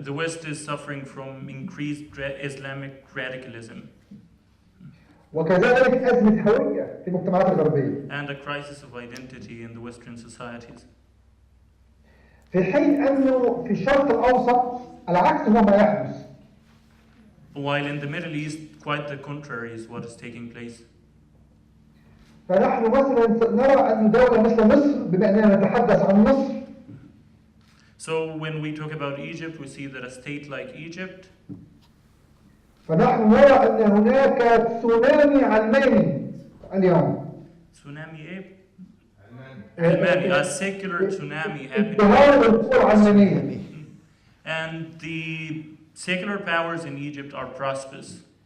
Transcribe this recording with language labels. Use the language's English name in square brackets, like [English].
[English] The West is suffering from increased Islamic radicalism. [Arabic] وكذلك أزمة هوية في المجتمعات الغربية. [English] And a crisis of identity in the Western societies. [Arabic] في حين أنه في الشرق الأوسط العكس هو ما يحدث. [English] While in the Middle East, quite the contrary is what is taking place. [Arabic] فنحن مثلا نرى أن دولة مثل مصر، بما أننا نتحدث عن مصر. [English] So when we talk about Egypt, we see that a state like Egypt. [Arabic] فنحن نرى أن هناك تسونامي علماني اليوم. Tsunami ايه؟ علماني. [English] A secular tsunami happening. And the secular powers in Egypt are prosperous.